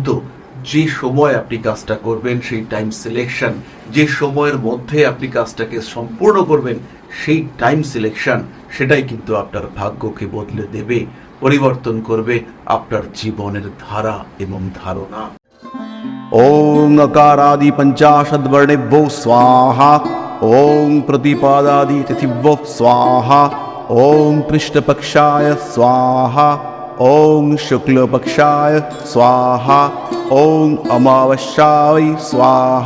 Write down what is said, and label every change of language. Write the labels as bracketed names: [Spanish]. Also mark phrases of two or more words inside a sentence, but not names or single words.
[Bangla] যে সময় আপনি কাজটা করবেন সেই [English] time selection, [Bangla] যে সময়ের মধ্যে আপনি কাজটাকে সম্পূর্ণ করবেন সেই [English] time selection, [Bangla] সেটাই কিন্তু আপনার ভাগ্যকে বদলে দেবে, পরিবর্তন করবে আপনার জীবনের ধারা এবং ধারণা। [Sanskrit] ओम अकारादि पंचाशद वर्णेभ्यो स्वाहा। ओम प्रतिपादादि तिथिभ्यो स्वाहा। ओम कृष्णपक्षाय स्वाहा। ओम शुक्लपक्षाय स्वाहा। ओम अमावस्याय स्वाहा।